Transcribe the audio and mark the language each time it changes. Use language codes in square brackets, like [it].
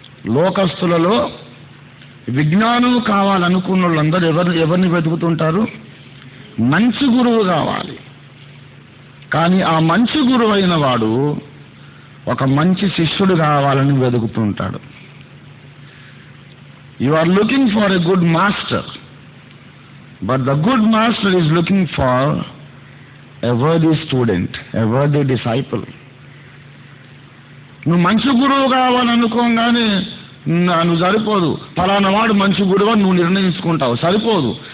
[te] లోకస్తులలో విజ్ఞానం కావాలనుకున్న వాళ్ళందరూ ఎవరిని వెతుకుతుంటారు? మంచి గురువు కావాలి. కానీ ఆ మంచి గురువు అయిన వాడు ఒక మంచి శిష్యుడు కావాలని వెతుకుతుంటాడు. [en] You are looking for a good master, but the good master is looking for a worthy student, a worthy disciple. [te] నువ్వు మంచి గురువు కావాలనుకోగానే నువ్వు సరిపోదు, ఫలానా వాడు మంచి గురువు అని నువ్వు నిర్ణయించుకుంటావు, సరిపోదు.